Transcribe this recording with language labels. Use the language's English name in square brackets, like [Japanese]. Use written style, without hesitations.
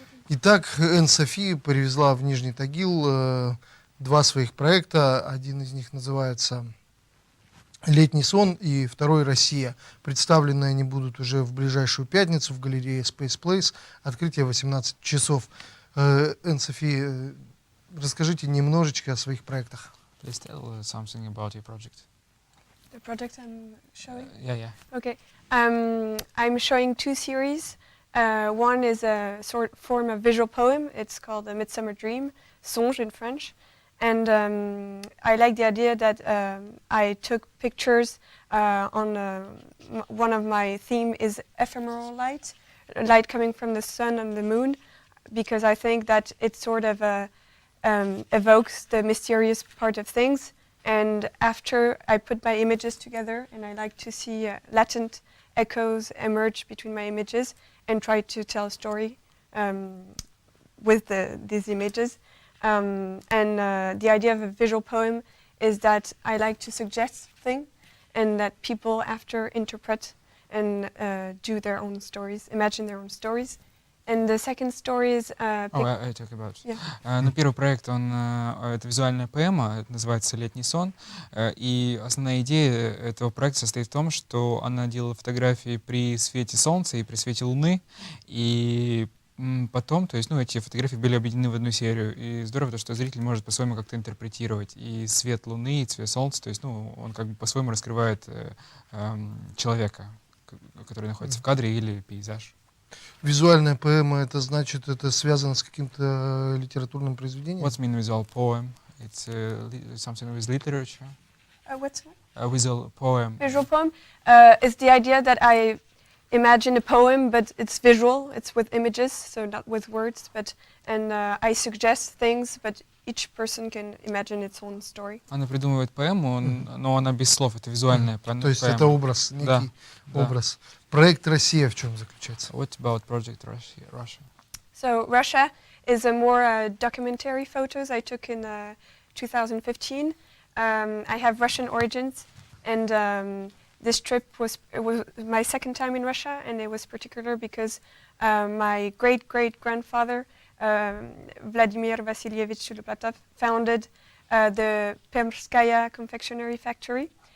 [Russian] Итак, Софи привезла в Нижний Тагил два своих проекта. Один из них называется «Летний сон» и второй «Россия». Представлены они будут уже в ближайшую пятницу в галерее Space Place. Открытие 18 часов. Софи, расскажите немножечко о своих проектах. [English] Please tell something about your project. The project I'm showing? Yeah. Okay. I'm showing two series. One is a form of visual poem. It's called A Midsummer Dream, Songe in French. And I like the idea that I took pictures on one of my theme is ephemeral light coming from the sun and the moon, because I think that it sort of evokes the mysterious part of things. And after I put my images together, and I like to see latent echoes emerge between my images and try to tell a story with these images. And the idea of a visual poem is that I like to suggest things and that people after interpret and do their own stories, imagine their own stories. And the second story is... I talk about. Yeah. [Russian] Ну, первый проект, это визуальная поэма, это называется «Летний сон». И основная идея этого проекта состоит в том, что она делала фотографии при свете солнца и при свете луны. И потом, то есть, эти фотографии были объединены в одну серию. И здорово то, что зритель может по-своему как-то интерпретировать и свет луны, и цвет солнца. То есть, он как бы по-своему раскрывает человека, который находится в кадре, или пейзаж. Визуальная поэма, это значит, это связано с каким-то литературным произведением? [English] What's mean visual poem? It's something with literature. What's that? A visual poem. Visual poem is the idea that I imagine a poem, but it's visual, it's with images, so not with words, and I suggest things, but each person can imagine its own story. [Russian] Она придумывает поэму, но она без слов, это визуальная поэма. То есть это образ, некий образ. Проект «Россия» в чем заключается? [English] What about project Russia? So Russia is a more documentary photos I took in 2015. I have Russian origins, and this trip was my second time in Russia, and it was particular because my great-great-grandfather, Vladimir Vasilyevich Shulopatov, founded the Permskaya confectionery factory